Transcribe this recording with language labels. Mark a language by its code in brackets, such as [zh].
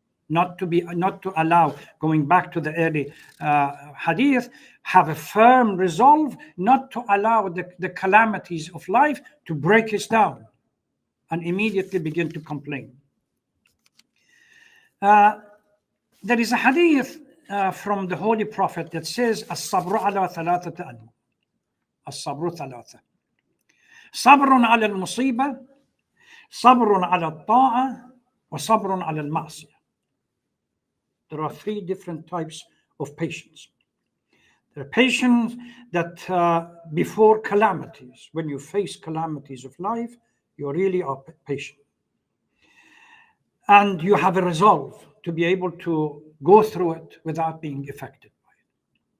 [en] Not to allow, going back to the early hadith, have a firm resolve not to allow the calamities of life to break us down and immediately begin to complain. There is a hadith from the Holy Prophet that says, [ar] الصبر على ثلاثة أنواع. الصبر ثلاثة. صبر على المصيبة، صبر على الطاعة، وصبر على المعصية. [en] There are three different types of patience. There are patience that before calamities, when you face calamities of life, you really are patient. And you have a resolve to be able to go through it without being affected by it.